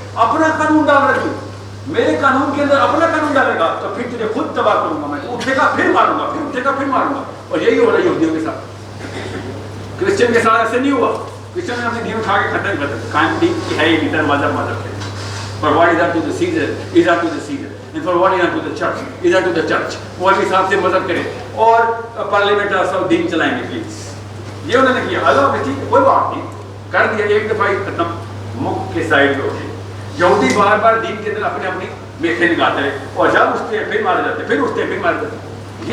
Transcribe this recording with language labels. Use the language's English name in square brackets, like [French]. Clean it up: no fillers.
[Urdu] اپنا قانون ڈال رہی ہوں, میرے قانون کے اندر اپنا قانون ڈالے گا تو پھر تجھے خود تباہ کروں گا. میں اٹھے گا پھر ماروں گا, پھر اٹھے گا پھر ماروں گا. اور یہی ہو رہا ہے یہودیوں کے ساتھ. کرسچن کے ساتھ ایسے نہیں ہوا. کرسچن نے اپنے دین اٹھا کے ختم کر دیا. قائم دین کی ہے ہی نہیں, مذہب مذہب ہے. [English] For what is unto the Caesar is unto the Caesar, and for what is unto the church is unto the church. [Urdu] وہ اپنے حساب سے مذہب کرے اور پارلیمنٹ سب دین چلائیں گے پلیز. یہ انہوں نے کیا. اللہ ٹھیک ہے, کوئی بات نہیں, کر دیا. ایک دفعہ ہی ختم, مکھ کے سائڈ پہ ہوتے. یہودی بار بار دین کے اندر اپنی اپنی میخیں نکالتے رہے, اور جب اٹھتے ہیں پھر مارے جاتے, پھر اٹھتے ہیں پھر مارے جاتے.